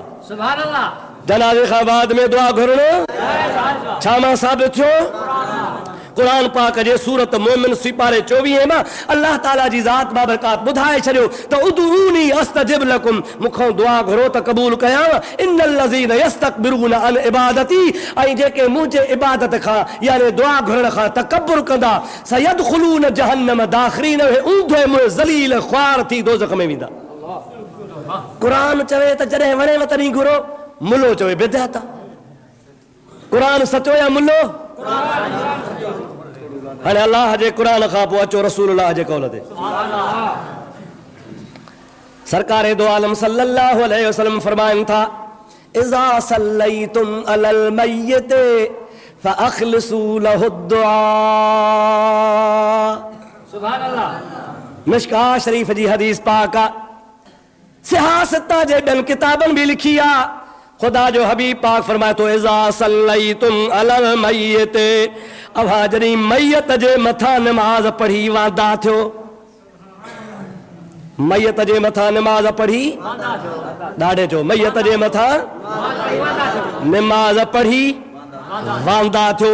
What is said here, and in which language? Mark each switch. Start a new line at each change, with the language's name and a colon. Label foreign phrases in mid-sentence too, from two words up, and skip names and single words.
Arabic: سبحان الله.
Sindhi: जनाज़े खां बाद में दुआ घुरणु छा मां साबित थियो? कुरान पाक जे सूरत मोमिन सिपारे 24 में अल्लाह ताला जी ज़ात बाबरकात बुधाए छड़ियो तो
Arabic: ادعوني أستجب لكم
Sindhi: मुखों दुआ घुरो त कबूल कया
Arabic: إن الذين يستكبرون عن عبادتي
Sindhi: ऐं जेके मुझे इबादत खां यानी दुआ घुरण खां तकब्बुर कंदा
Arabic: سيدخلون جهنم داخرين
Sindhi: ऊंधे मुंह ज़लील ख्वार थी दोज़ख में वेंदा। कुरान चवे त जॾहिं वणे तॾहिं घुरो, मुल्लो चवे बिदअत। कुरान सचो या मुल्लो? हाणे अल्लाह जे कुरान खां पोइ अचो रसूलुल्लाह जे कौल ते। सरकारे दो आलम
Arabic: صلى الله عليه وسلم
Sindhi: फरमाइन था
Arabic: إذا صليتم على الميت فأخلصوا له الدعاء. سبحان الله.
Sindhi: मिशका शरीफ जी हदीस पाक आ, सिहासता जे ॿियनि किताबनि भी लिखी आ। खुदा जो हबीब पाक फरमाए तो
Arabic: إذا صليتم على الميت
Sindhi: अवा जॾहिं मैयत जे मथां नमाज पढ़ी वांदा थियो, मैयत जे मथां नमाज पढ़ी ॾाढे चो मैयत जे मथां नमाज पढ़ी वांदा थियो।